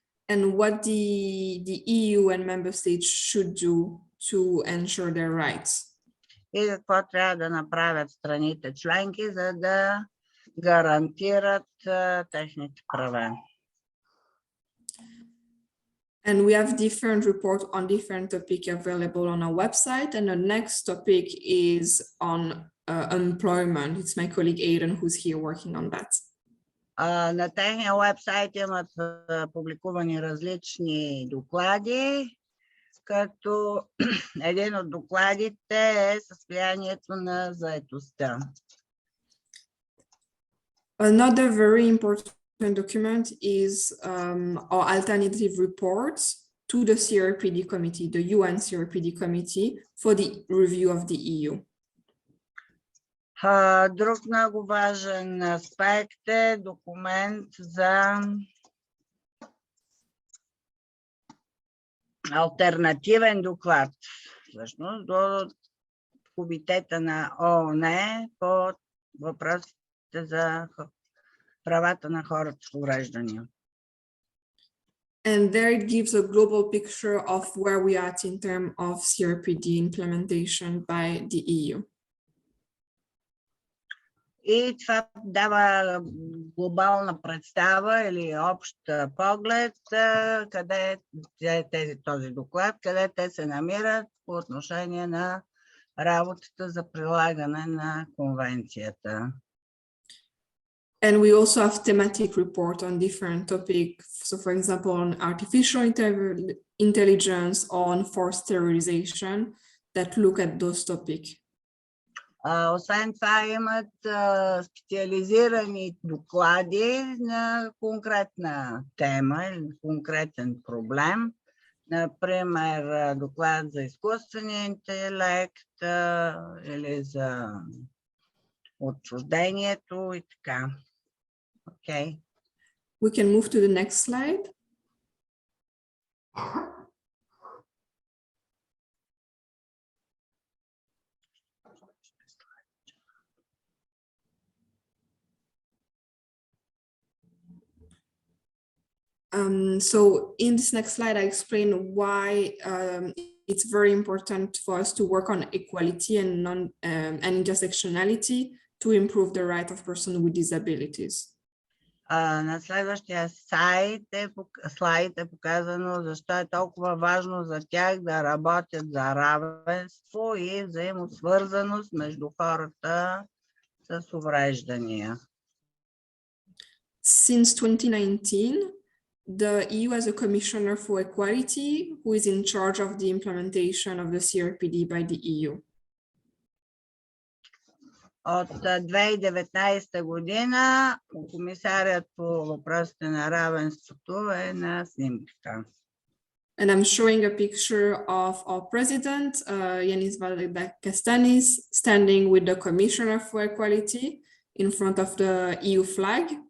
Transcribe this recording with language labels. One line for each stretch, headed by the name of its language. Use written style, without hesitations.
English: And what the EU and member states should do to ensure their rights.
Bulgarian: И какво трябва да направят страните членки, за да гарантират техните права.
English: And we have different reports on different topics available on our website. And the next topic is on employment. It's my colleague Aiden who's here working on that.
Bulgarian: На техния уебсайт имат публикувани различни доклади, като един от докладите е състоянието на заетостта.
English: Another very important document is our alternative reports to the CRPD committee, the UN CRPD committee, for the review of the EU.
Bulgarian: Друг много важен аспект е документ за алтернативен доклад, всъщност до комитета на ООН по въпросите за правата на хората с увреждания.
English: And there it gives a global picture of where we are at in terms of CRPD implementation by the EU.
Bulgarian: И това дава глобална представа или общ поглед, къде този доклад, къде те се намират по отношение на работата за прилагане на конвенцията.
English: And we also have thematic report on different topics. So for example, on artificial intelligence, on forced sterilization, that look at those topics.
Bulgarian: Освен това имат специализирани доклади на конкретна тема или конкретен проблем. Например, доклад за изкуствения интелект или за отчуждението и така.
English: Okay. We can move to the next slide. So in this next slide, I explain why it's very important for us to work on equality and intersectionality to improve the right of persons with disabilities.
Bulgarian: На следващия слайд е показано защо е толкова важно за тях да работят за равенство и взаимосвързаност между хората с увреждания.
English: Since 2019, the EU has a commissioner for equality who is in charge of the implementation of the CRPD by the EU.
Bulgarian: От 2019 година комисарят по въпросите на равенството е на снимката.
English: And I'm showing a picture of our president, Yanis Varoufakis, standing with the commissioner for equality in front of the EU flag.